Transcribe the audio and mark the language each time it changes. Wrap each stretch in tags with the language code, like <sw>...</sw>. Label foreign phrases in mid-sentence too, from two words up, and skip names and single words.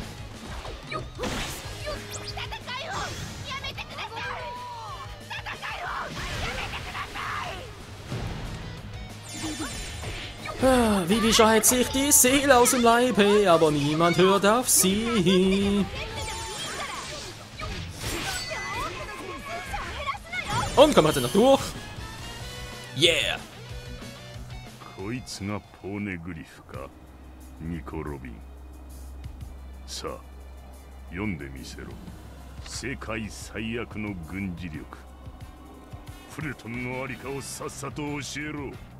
<de>Vivi schreit sich die Seele aus dem Leib, hey, aber niemand hört auf sie. Und kommen wir jetzt noch durch. Yeah!</de> <ja>こいつがポーネグリフか、ニコ・ロビン。さあ、読んでみせろ。世界最悪の軍事力。フルトンのありかをさっさと教えろ。</ja>